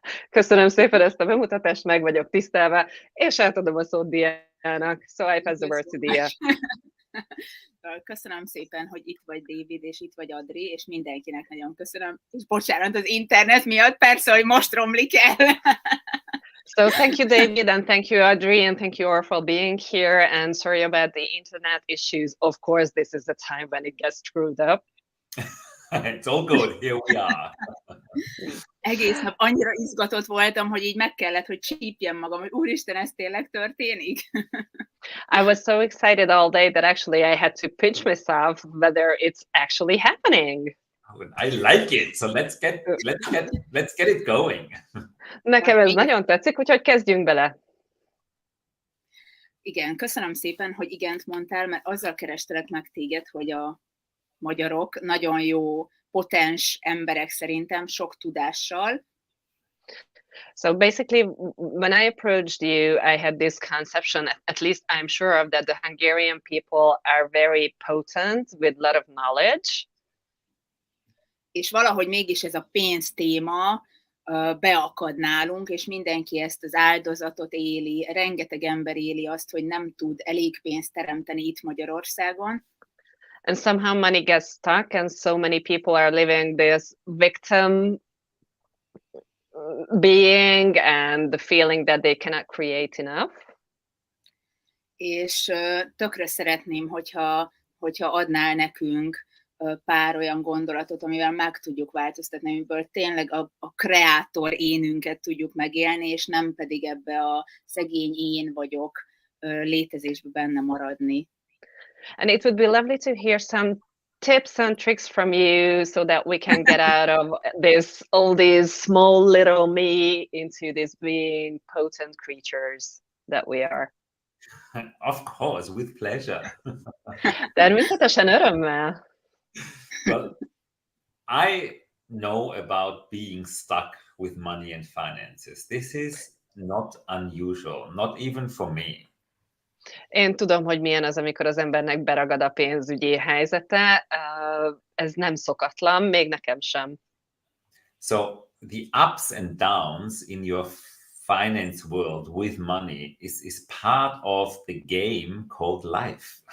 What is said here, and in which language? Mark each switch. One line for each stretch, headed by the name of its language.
Hungarian: Köszönöm szépen ezt a bemutatást, meg vagyok tisztelve, és átadom a szót Diának.
English: So I pass the word to Dia.
Hungarian: Köszönöm szépen, hogy itt vagy David, és itt vagy Adri, és mindenkinek nagyon köszönöm. És bocsánat az internet miatt, persze, hogy most romlik el.
English: So thank you, David, and thank you, Adri, and thank you all for being here, and sorry about the internet issues. Of course, this is the time when it gets screwed up. It's all good, here we are.
Hungarian: Egész nap annyira izgatott voltam, hogy így meg kellett, hogy csípjem magam, hogy úristen, ez tényleg történik?
English: I was so excited all day that actually I had to pinch myself whether it's actually happening. I like it, so let's get it going.
Hungarian: Nekem ez nagyon tetszik, úgyhogy kezdjünk bele. Igen, köszönöm szépen, hogy igent mondtál, mert azzal kerestelek meg téged, hogy a magyarok nagyon jó, potens emberek szerintem, sok tudással.
English: So basically, when I approached you, I had this conception, at least I'm sure of, that the Hungarian people are very potent with a lot of knowledge.
Hungarian: És valahogy mégis ez a pénz téma beakad nálunk, és mindenki ezt az áldozatot éli, rengeteg ember éli azt, hogy nem tud elég pénzt teremteni itt Magyarországon.
English: And somehow money gets stuck, and so many people are living this victim being and the feeling that they cannot create enough.
Hungarian: És tökre szeretném, hogyha adnál nekünk pár olyan gondolatot, amivel meg tudjuk változtatni, amiből tényleg a kreátor énünket tudjuk megélni, és nem pedig ebbe a szegény én vagyok létezésbe benne maradni.
English: And it would be lovely to hear some tips and tricks from you so that we can get out of all these small little me into this being potent creatures that we are. Of course, with pleasure.
Hungarian: Természetesen örömmel.
English: Well, I know about being stuck with money and finances. This is not unusual, not even for me.
Hungarian: Én tudom, hogy milyen az, amikor az embernek beragad a pénzügyi helyzete. Ez nem szokatlan, még nekem sem.
English: So the ups and downs in your finance world with money is part of the game called life.